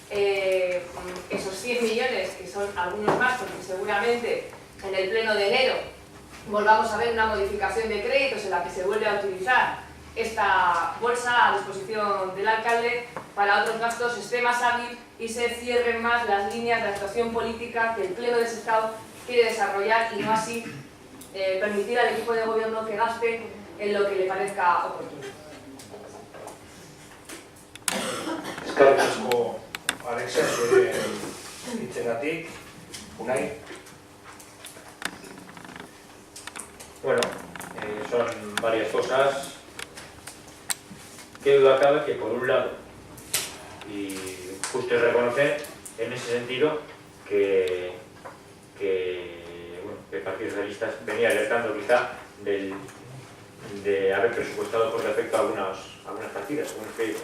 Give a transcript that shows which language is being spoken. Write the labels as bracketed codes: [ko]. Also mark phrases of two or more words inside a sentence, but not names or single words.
[es] esos 100 millones, que son algunos más, porque seguramente en el pleno de enero volvamos a ver una modificación de créditos en la que se vuelve a utilizar esta bolsa a disposición del alcalde para otros gastos, esté más hábil y se cierren más las líneas de actuación política que el Pleno de Sestao quiere desarrollar, y no así permitir al equipo de gobierno que gaste en lo que le parezca oportuno. [eu] Eskerrik asko, Alexia, zure hitzengatik. Unai. [es] Bueno, son varias cosas. Qué duda cabe que por un lado, y justo es reconocer en ese sentido que el Partido Socialista venía alertando quizá de haber presupuestado por defecto algunas partidas, algunos créditos.